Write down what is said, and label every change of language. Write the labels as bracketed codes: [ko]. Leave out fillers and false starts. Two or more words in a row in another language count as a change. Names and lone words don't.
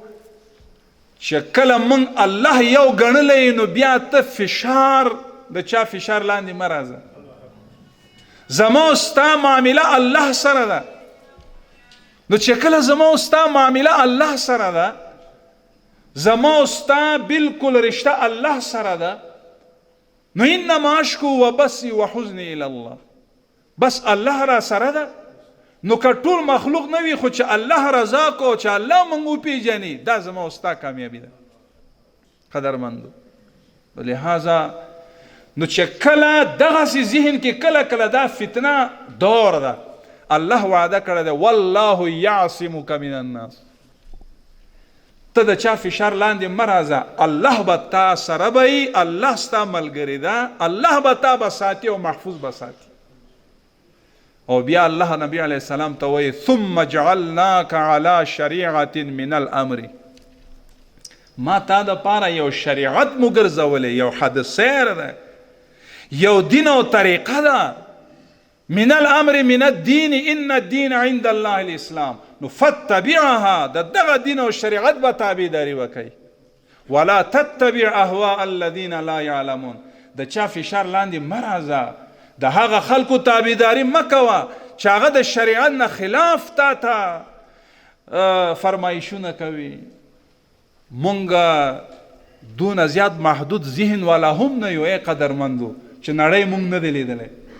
[ps] چې کله من الله یو ګڼلی نو بیا ته فشار د چا فشار لاندې مه راځه. زما او ستا معامله الله سره ده، نو چې کله زما او ستا معامله الله سره ده، زما او ستا بالکل رشته الله سره ده، نو [ar] انما اشکو و بسی و حزنی الی الله، [ps] بس الله را سره ده. نو که ټول مخلوق نه وي خو چې الله رضا کو، چې الله موږ وپېژني، دا زما او ستا کامیابي ده قدرمندو. لہذا نو چې کله دغسې ذهن کې کله کله دا فتنه دور ده، الله وعده کړی ده [ar] والله یعصمک من الناس، [ps] ته د چا فشار لاندې مه راځه، الله به تا سره به وي، الله ستا ملګری ده، الله به تا به ساتي او محفوظ به ساتي. او بیا الله نبی علیه السلام ته وایي [ar] ثم جعلناک علی شریعة من الامر، [ps] ما تا د پاره یو شریعت مو ګرځولی، یو حد سیر ده، یو دین او طریقه ده، [ar] من الامر من الدین ان الدین عند الله الاسلام، [ps] نو فتبعها، د دغه دین او شریعت به تابعداري وکړئ، [ar] ولا تتبع اهواء الذین لا یعلمون، [ps] د چا فشار لاندې مه راځه، د هغه خلکو تابعداري مه کوه چې هغه د شریعت نه خلاف تا ته فرمایشونه کوي. مونږ دونه زیات محدود ذهن والا هم نه یو ای قدرمندو چې نړۍ مونږ نه دی لیدلی.